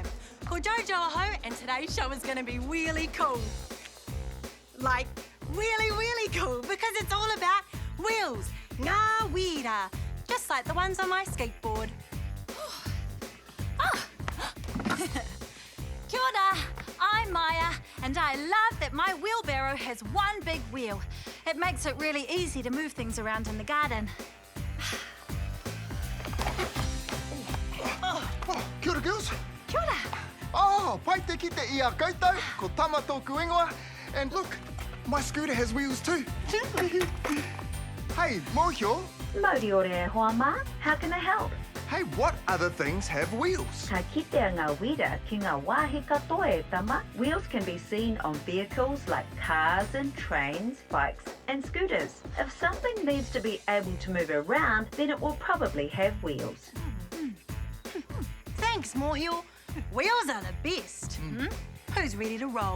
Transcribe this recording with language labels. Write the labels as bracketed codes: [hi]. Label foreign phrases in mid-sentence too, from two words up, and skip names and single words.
[mi] Ko JoJo aho, [en] and today's show is going to be really cool. Like, really cool, because it's all about wheels. [mi] Ngā wira, [en] just like the ones on my skateboard. [mi] Kia ora, [en] I'm Maya, and I love that my wheelbarrow has one big wheel. It makes it really easy to move things around in the garden. [mi] Kia ora, girls. Kia ora. Oh, pai te kite I a koutou, ko tama tōku ingoa. [en] And look, my scooter has wheels too. Hey, Mōhio. [mi] Moriore Hoama, [en] how can I help? Hey, what other things have wheels? [mi] Ka kitea ngā wira ki ngā wāhi katoa e tama. [en] Wheels can be seen on vehicles like cars and trains, bikes and scooters. If something needs to be able to move around, then it will probably have wheels. Thanks, Mōhio. Wheels are the best. Who's ready to roll?